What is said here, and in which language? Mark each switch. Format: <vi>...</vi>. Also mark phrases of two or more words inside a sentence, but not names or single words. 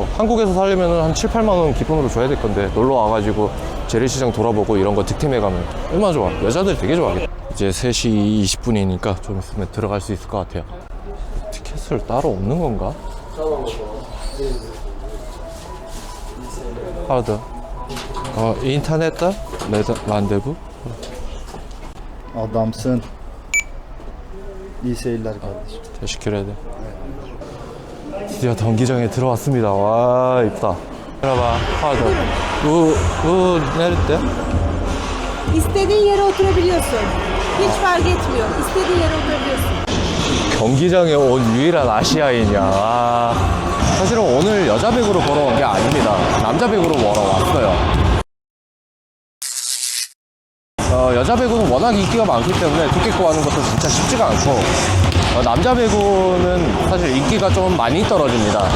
<ko>한국에서 살려면 한 7, 8만원 기본으로 줘야 될 건데, 놀러 와가지고 재래시장 돌아보고 이런 거 득템해가면 얼마나 좋아. 여자들 되게 좋아하겠다. 이제 3시 20분이니까 좀 있으면 들어갈 수 있을 것 같아요. 티켓을 따로 없는 건가? 하드. 인터넷다? 란데부?</ko> <tr>Adamsın. İyi seyirler kardeşim. Teşekkür ederim.</tr> <ko>드디어 경기장에 들어왔습니다. 와, 이쁘다.</ko> <tr>Merhaba, pardon. Bu nerede? İstediğin yere oturabiliyorsun. Hiç fark etmiyor. İstediğin yere oturabiliyorsun.</tr> <ko>경기장에 온 유일한 아시아인이야. 아, 사실은 오늘 여자 배구로 보러 온 게 아닙니다. 남자 배구로 보러 왔어요. 여자 배구는 워낙 인기가 많기 때문에 티켓 구하는 것도 진짜 쉽지가 않고, 남자 배구는 사실 인기가 좀 많이 떨어집니다.</ko>